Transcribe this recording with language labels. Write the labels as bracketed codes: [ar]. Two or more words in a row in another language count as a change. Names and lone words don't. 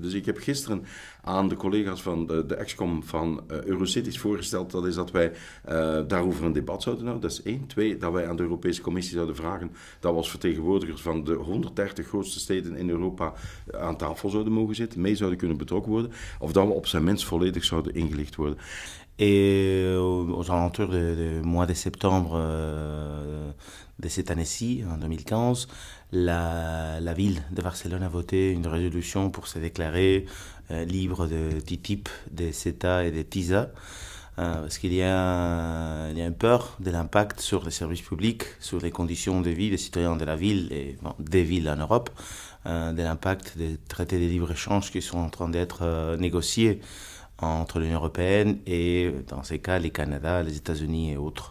[nl] Dus ik heb gisteren aan de collega's van de ExCom van Eurocities voorgesteld, dat is dat wij daarover een debat zouden houden. Dat is 1. 2, dat wij aan de Europese Commissie zouden vragen dat we als vertegenwoordigers van de 130 grootste steden in Europa aan tafel zouden mogen zitten, mee zouden kunnen betrokken worden, of dat we op zijn minst volledig zouden ingelicht worden. [fr] Et aux alentours du mois de septembre de cette année-ci, en 2015, la ville de Barcelone a voté une résolution pour se déclarer libre de TTIP, de CETA et de TISA. Parce qu'il y a une peur de l'impact sur les services publics, sur les conditions de vie des citoyens de la ville et des villes en Europe, de l'impact des traités de libre-échange qui sont en train d'être négociés entre l'Union européenne et, dans ces cas, les Canada, les États-Unis et autres.